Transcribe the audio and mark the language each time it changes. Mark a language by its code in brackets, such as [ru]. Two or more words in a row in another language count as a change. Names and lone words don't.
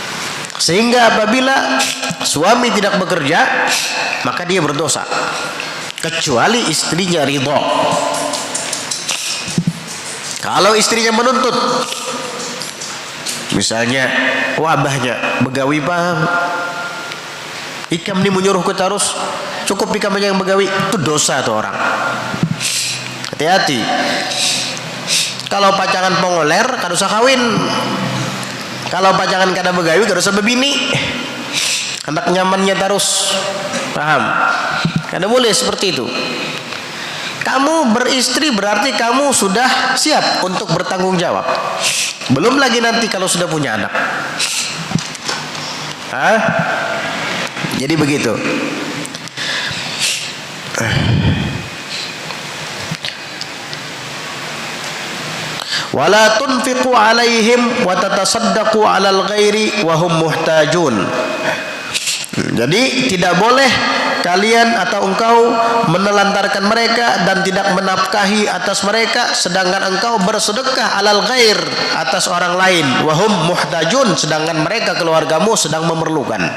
[id] Sehingga apabila suami tidak bekerja, maka dia berdosa. kecuali istrinya ridho. [bjn] Kalau istrinya menuntut, misalnya wabahnya begawi paham, ikam ni menyuruh kita harus cukup ikam aja yang begawi, itu dosa tuh orang. [id] Hati-hati. [bjn] Kalau pacangan pengoler, kada usah kawin. Kalau pacangan kada begawi, kada usah bebini. Hendak nyamannya terus, paham? Kada boleh seperti itu. [id] Kamu beristri berarti kamu sudah siap untuk bertanggung jawab. Belum lagi nanti kalau sudah punya anak. Hah? Jadi begitu. [ar] ولا تنفقوا عليهم وتتصدقوا على الغير وهم محتاجون. [id] Jadi tidak boleh kalian atau engkau menelantarkan mereka dan tidak menafkahi atas mereka sedangkan engkau bersedekah [ar] على الغير [id] atas orang lain, [ar] وهم محتاجون, [id] sedangkan mereka keluargamu sedang memerlukan.